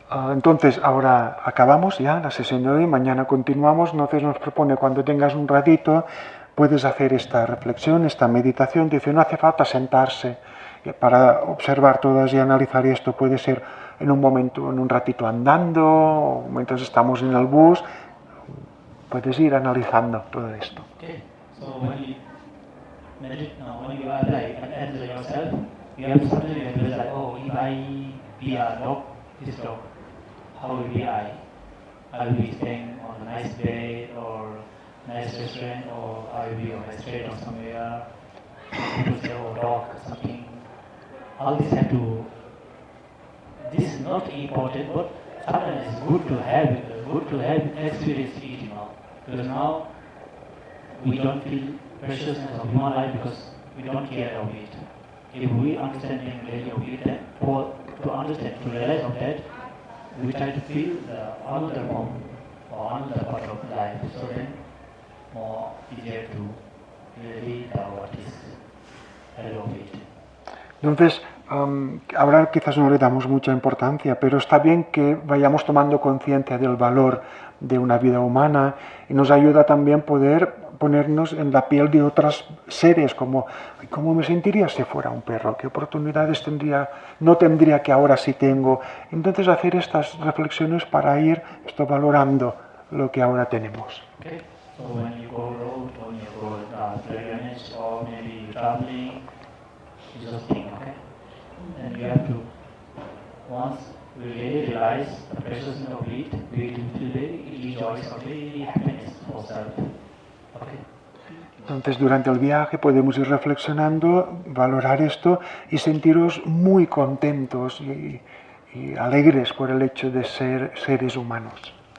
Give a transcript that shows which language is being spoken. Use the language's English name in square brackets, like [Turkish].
[Spanish] Entonces, ahora acabamos ya la sesión de hoy, mañana continuamos, entonces nos propone cuando tengas un ratito, puedes hacer esta reflexión, esta meditación, dice, no hace falta sentarse para observar todas y analizar esto, puede ser en un momento, en un ratito andando, o mientras estamos en el bus, puedes ir analizando todo esto. [English] Okay. So when you meditate, when you analyze yourself, you have something you have like, oh, if I be a dog, this dog, how will be I? I will be staying on a nice bed or nice restaurant, or I will be on a street or somewhere. People say, oh, dog, something. All this have to. This is not important, but sometimes it's good to have experience it, because now we don't feel preciousness of human life because we don't care of it. If we understand the value of it, then to understand, to realize of that, we try to feel the another form or another part of life, so then more easier to really know what is value of it. [Spanish] Entonces, ahora quizás no le damos mucha importancia, pero está bien que vayamos tomando conciencia del valor de una vida humana y nos ayuda también poder ponernos en la piel de otros seres, como ¿cómo me sentiría si fuera un perro? ¿Qué oportunidades no tendría que ahora sí tengo? Entonces hacer estas reflexiones para ir valorando lo que ahora tenemos. [English] Okay. So when you go road or you go pilgrimage or maybe traveling, you just think, okay? And you have to, once we really realize the preciousness of it, we will feel very rejoice or very happiness for self. Okay? [Spanish] Entonces durante el viaje podemos ir reflexionando, valorar esto y sentiros muy contentos y alegres por el hecho de ser seres humanos.